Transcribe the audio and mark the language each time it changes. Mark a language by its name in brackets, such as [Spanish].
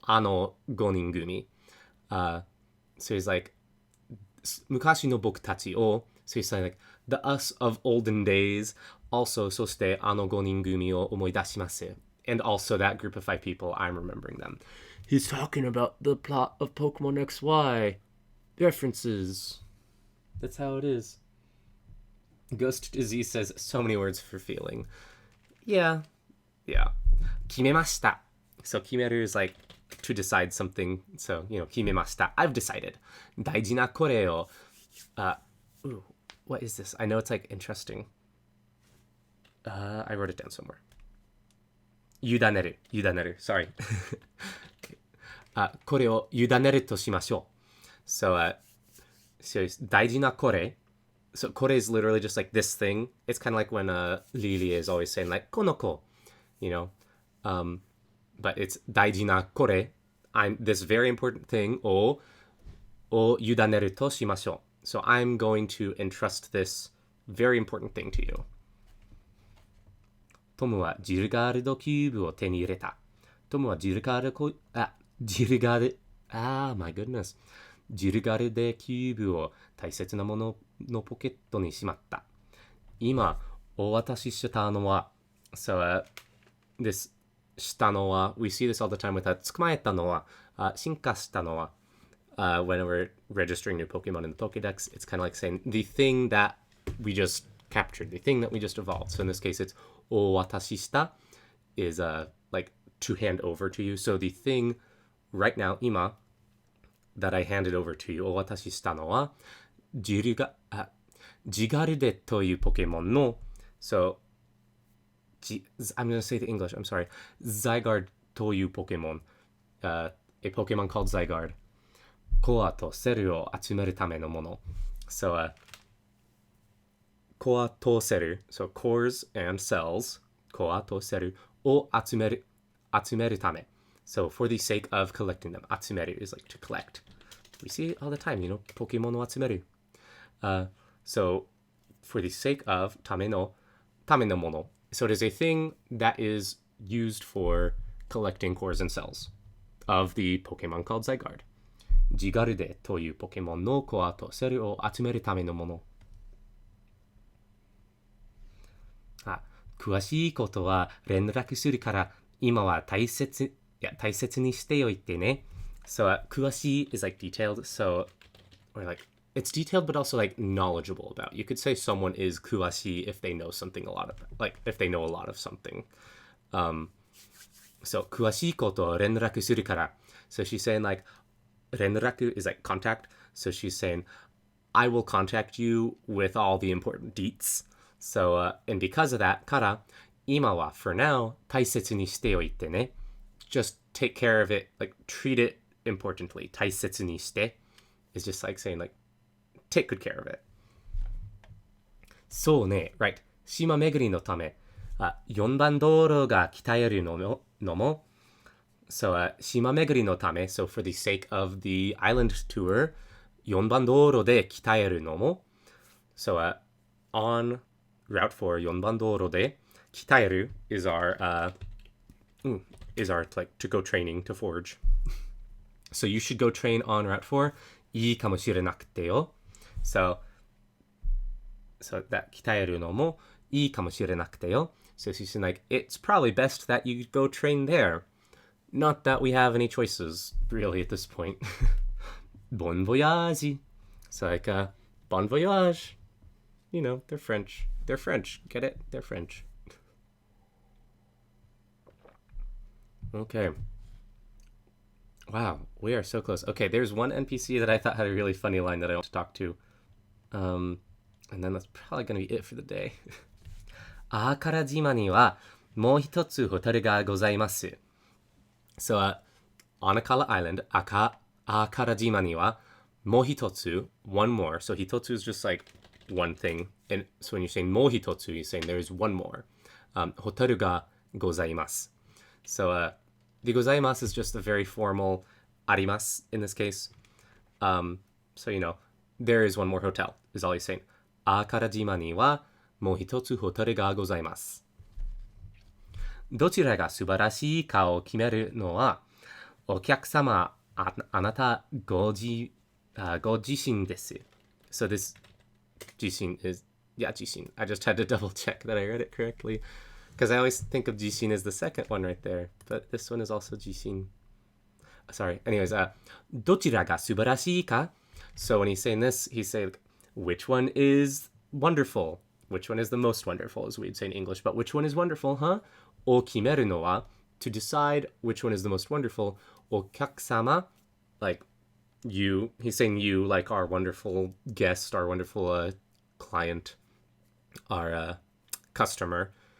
[Japanese] 5人組. [English] So he's like, [Japanese] 昔の僕たちを. [English] So he's saying like, the us of olden days. [Japanese] Also, そして5人組を思い出します. [English] And also that group of 5 people, I'm remembering them. He's talking about the plot of Pokemon XY. References. That's how it is. Ghost Disease says so many words for feeling. [Japanese] Yeah. 決めました. [English] So 決める is like to decide something. So, [Japanese] 決めました. [English] I've decided. [Japanese] 大事なこれを. [English] What is this? I know it's like interesting. I wrote it down somewhere. [Japanese] 委ねる.Sorry. これを委ねるとしましょう. So,大事なこれ. [English] So, これ is literally just like this thing. It's kind of like when Lily is always saying like, [Japanese] この子. [English] But it's [Japanese] 大事なこれ. [English] I'm this very important thing [Japanese] を委ねるとしましょう. [English] So, I'm going to entrust this very important thing to you. [Japanese] トムはジルガードキューブを手に入れた.トムはジルガー [English] my goodness. [Japanese] ジルガルデキューブを大切なもののポケットにしまった. 今、お渡ししたのは. [English] So, this したのは, we see this all the time with that. [Japanese] 捕まえたのは, 進化したのは. [English] When we're registering new Pokemon in the Pokedex, it's kind of like saying the thing that we just captured, the thing that we just evolved. So in this case, it's [Japanese] o watashi shita [English] is like to hand over to you. So the thing right now, ima, that I handed over to you, [Japanese] o watashi shita no wa, Zygarde というポケモンの [English] so I'm going to say the English, I'm sorry. [Japanese] Zygarde というポケモン [English] a Pokemon called Zygarde [Japanese] コアとセルを集めるためのもの [English] so [Japanese] コアとセル [English] so cores and cells [Japanese] コアとセルを集めるため [English] so for the sake of collecting them 集める is like to collect we see it all the time, you know, [Japanese] ポケモンを集める [English] so for the sake of [Japanese] ためのもの [English] so it is a thing that is used for collecting cores and cells of the Pokemon called Zygarde. [Japanese] Zygarde というポケモンのコアとセルを集めるためのもの。詳しいことは連絡するから今は大切にしておいてね。 [English] So 詳しい is like detailed, so or like it's detailed but also like knowledgeable about. You could say someone is 詳しい if they know something a lot of, like if they know a lot of something. So [Japanese] 詳しいことを連絡するから. [English] So she's saying like 連絡 is like contact. So she's saying I will contact you with all the important deets. So and because of that [Japanese] から今は [English] for now [Japanese] 大切にしておいてね. [English] Just take care of it, like treat it importantly. [Japanese] 大切にして [English] is just like saying like take good care of it. [Japanese] そうね、 [English] right. [Japanese] 島巡りのため、 4番道路が鍛えるのも、 [English] so 島巡りのため、so for the sake of the island tour, [Japanese] 4番道路で鍛えるのも、 [English] so on route 4, [Japanese] 4番道路で鍛える [English] is our like to go training to forge. So you should go train on route 4. [Japanese] いいかもしれなくてよ。So that 鍛えるのもいいかもしれなくてよ. [English] So she's saying like, it's probably best that you go train there. Not that we have any choices, really, at this point. Bon voyage. So like, bon voyage. You know, they're French. They're French. Get it? They're French. Okay. Wow, we are so close. Okay, there's one NPC that I thought had a really funny line that I want to talk to. And then that's probably going to be it for the day. [Japanese] アーカラ島にはもう一つホテルがございます。 [English] So, on Akala Island, [Japanese] アーカラ島にはもう一つ [English] one more. So, 一つ is just like one thing. And so when you're saying [Japanese] もう一つ, [English] you're saying there's one more. [Japanese] ホテルがございます. [English] So, the ございます is just a very formal あります in this case. So, you know, there is one more hotel, is all he's saying. [Japanese] アーカラ島にはもう一つホテルがございます。どちらが素晴らしいかを決めるのは、お客様、あなたご自身です。 [English] So this 自身 is, yeah, 自身. I just had to double check that I read it correctly. Because I always think of 自身 as the second one right there. But this one is also 自身. Sorry. [Japanese] Anyways, どちらが素晴らしいか? [English] So when he's saying this, he's saying, which one is wonderful? Which one is the most wonderful, as we'd say in English. But which one is wonderful, huh? [Japanese] を決めるのは [English] to decide which one is the most wonderful. お客様, like you. He's saying you, like our wonderful guest, our wonderful client, our customer.